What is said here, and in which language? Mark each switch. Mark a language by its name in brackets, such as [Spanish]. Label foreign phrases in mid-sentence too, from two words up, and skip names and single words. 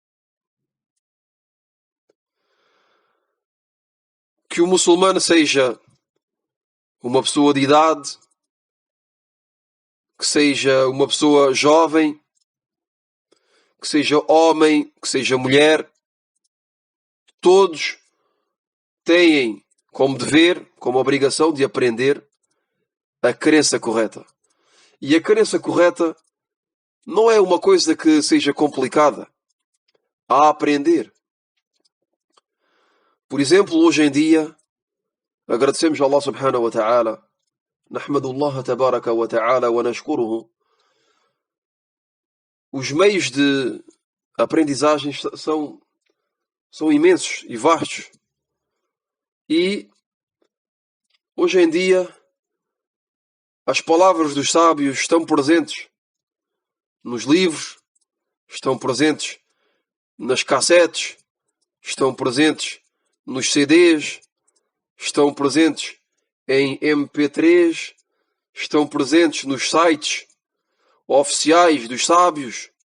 [Portuguese] que o muçulmano seja uma pessoa de idade, que seja uma pessoa jovem, que seja homem, que seja mulher, todos têm como dever, como obrigação de aprender a crença correta. E a crença correta não é uma coisa que seja complicada a aprender. Por exemplo, hoje em dia, agradecemos a Allah [Arabic] سبحانه وتعالى نحمد الله تبارك وتعالى ونشكره. [Portuguese] Os meios de aprendizagem são imensos e vastos. E hoje em dia as palavras dos sábios estão presentes nos livros, estão presentes nas cassetes, estão presentes nos CDs, estão presentes em MP3, estão presentes nos sites oficiais dos sábios.